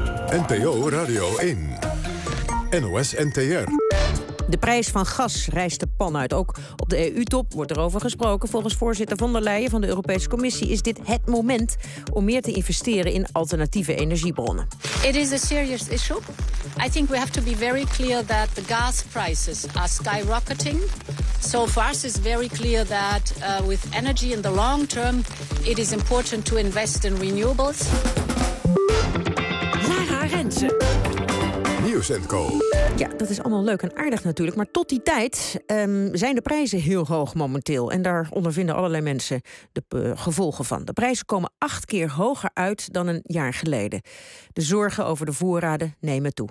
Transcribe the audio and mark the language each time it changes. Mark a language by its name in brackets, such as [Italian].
[Dutch] NPO Radio 1. NOS NTR. De prijs van gas rijst de pan uit. Ook op de EU-top wordt erover gesproken. Volgens voorzitter von der Leyen van de Europese Commissie is dit het moment om meer te investeren in alternatieve energiebronnen. [English] It is a serious issue. I think we have to be very clear that the gas prices are skyrocketing. So far, it's very clear that with energy in the long term, it is important to invest in renewables. [Dutch] Lara Rensen. Nieuws & Co. Ja, dat is allemaal leuk en aardig natuurlijk. Maar tot die tijd zijn de prijzen heel hoog momenteel. En daar ondervinden allerlei mensen de gevolgen van. De prijzen komen 8 keer hoger uit dan een jaar geleden. De zorgen over de voorraden nemen toe.